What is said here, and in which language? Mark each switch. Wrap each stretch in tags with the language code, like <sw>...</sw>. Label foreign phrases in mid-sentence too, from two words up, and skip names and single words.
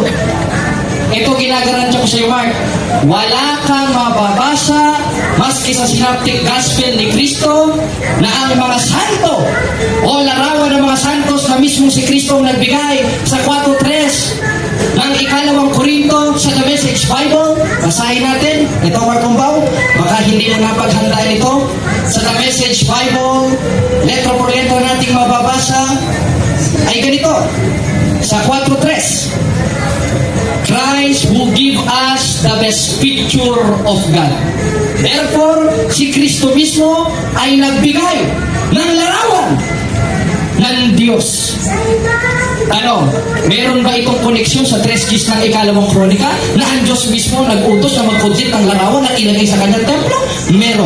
<tl>Ito ginagarantiya ko sa iyo, Mark. Wala kang mababasa maski sa</tl> <en>Synoptic Gospel</en> <tl>ni Kristo na ang mga santo o larawan ng mga santos na mismo si Kristo ang nagbigay sa 4.3 ng ikalawang Korinto sa The Message Bible. Basahin natin. Ito, Mark Umbao. Baka hindi mo napaghandaan ito. Sa The Message Bible,</tl> <es>letra por letra</es> <tl>nating mababasa ay ganito. Sa 4.3,</tl> <en>Christ will give us the best picture of God.</en> <tl>Therefore, si Kristo mismo ay nagbigay ng larawan ng Diyos. Meron ba itong koneksyon sa 3 Gs ng ikalawang kronika na ang Diyos mismo nag-utos na mag-project ng larawan at ilagay sa kanyang templo? Meron.</tl>